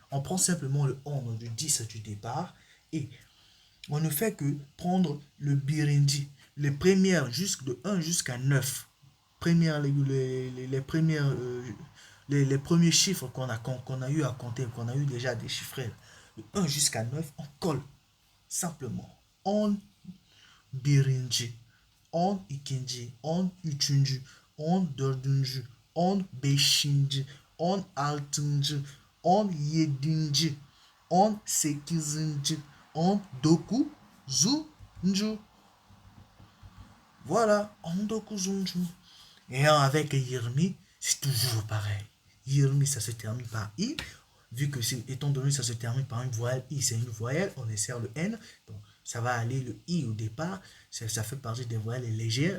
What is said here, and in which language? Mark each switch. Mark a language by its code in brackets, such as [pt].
[fr] On prend simplement le on du 10 du départ et on ne fait que prendre le birindi, les premières de 1 jusqu'à 9. Les premiers chiffres qu'on a eu à compter, qu'on a eu déjà à déchiffrer, de 1 jusqu'à 9, on colle simplement. [tr] On birinci, on ikinci, on üçüncü, on dördüncü, on beşinci, on altıncı, on yedinci, on sekizinci, on dokuzuncu. Voilà, on dokuzuncu. [fr] Et avec Yirmi, c'est toujours pareil. Yirmi, ça se termine par I. Vu que, étant donné que ça se termine par une voyelle I, c'est une voyelle, on insère le N. Donc, ça va aller le I au départ. Ça fait partie des voyelles légères.